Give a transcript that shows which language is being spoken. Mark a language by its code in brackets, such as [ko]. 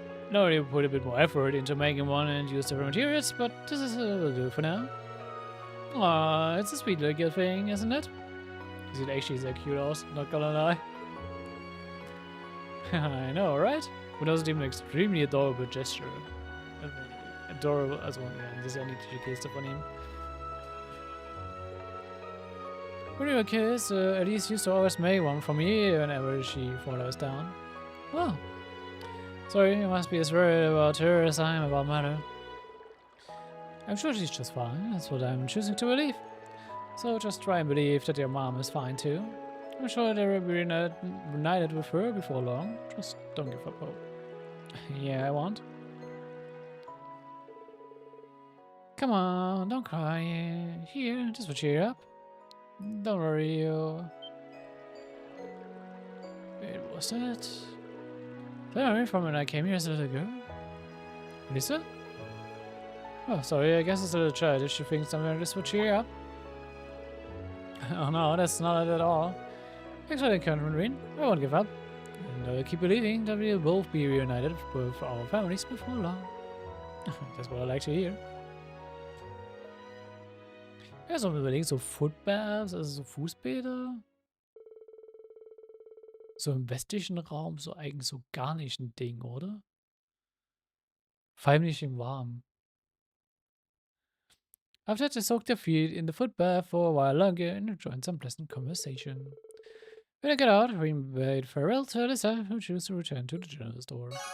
[en] Nobody put a bit more effort into making one and use different materials, but this is will do for now. Aw, it's a sweet little thing, isn't it? Is it actually so cute, also? Not gonna lie. I know, right? But also even an extremely adorable gesture. [de] Adorable, also, ja, das ist ja niedliche Geste von ihm. [en] When you were kids, Elise used to always make one for me whenever she falls down. Oh. Sorry, you must be as worried about her as I am about Mother. I'm sure she's just fine. That's what I'm choosing to believe. So just try and believe that your mom is fine too. I'm sure they will be reunited with her before long. Just don't give up hope. Yeah, I won't. Come on, don't cry. Here, this will cheer you up. Don't worry, you. Wait, was that? Did I remember from when I came here as a little girl? Lisa? Oh, sorry, I guess it's a little child if she thinks something like this will cheer you up. Oh no, that's not it at all. Thanks for the encouragement, Reen. I won't give up. And I will keep believing that we will both be reunited with our families before long. That's what I like to hear. [de] Ja, so überlegen, so Footbaths, also so Fußbäder. So im westlichen Raum, so eigentlich so gar nicht ein Ding, oder? Vor allem nicht im Warmen. [en] After that, they soaked their feet in the footbath for a while longer and enjoyed some pleasant conversation. When I get out, we bade farewell to Alyssa, who chose to return to the general store.